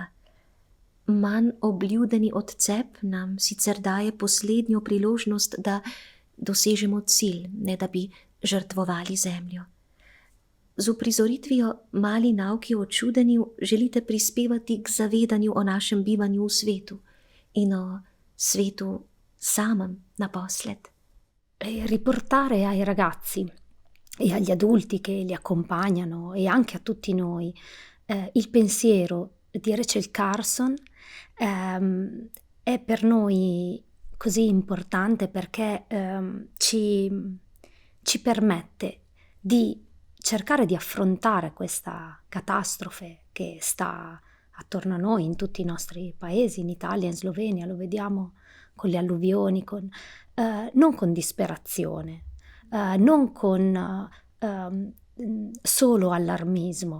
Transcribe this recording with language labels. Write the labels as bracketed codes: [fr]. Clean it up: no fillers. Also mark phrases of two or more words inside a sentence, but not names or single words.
[sl] Manj obljudeni odcep nam sicer daje poslednjo priložnost, da dosežemo cilj, ne da bi žrtvovali zemljo. Z uprizoritvijo Mali nauki o čudenju želite prispevati k zavedanju o našem bivanju v svetu in o svetu samem naposled. [it] Riportare ai ragazzi e agli adulti che li accompagnano e anche a tutti noi il pensiero di Rachel Carson è per noi così importante perché ci permette di cercare di affrontare questa catastrofe che sta attorno a noi in tutti i nostri paesi, in Italia, in Slovenia, lo vediamo con le alluvioni, non con disperazione, non con solo allarmismo.